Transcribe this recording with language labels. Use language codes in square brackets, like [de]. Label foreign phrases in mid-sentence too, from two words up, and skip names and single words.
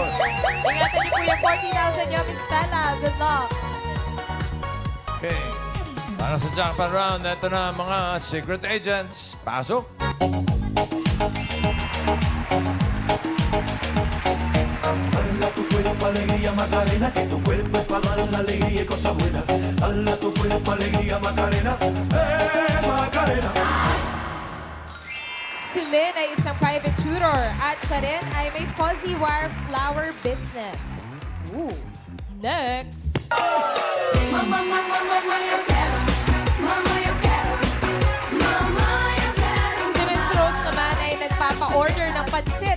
[tl] Ingatan niyo po yung 40,000 niyo, Miss Bella. [en] Good luck. [tl] Okay. Para sa [en] jackpot round, [tl] ito na mga [en] secret agents. [tl] Pasok! [es] Dala tu cuerpo alegría Macarena, que tu cuerpo es para dar la alegría y cosas buenas. Dala tu cuerpo alegría Macarena, Macarena. [tl] Si Lynn ay isang [en] private tutor [tl] at siya rin ay may [en] fuzzy wire flower business. [tl] Ooh. Next. Si Miss Rose naman ay nagpapa-order ng pansit.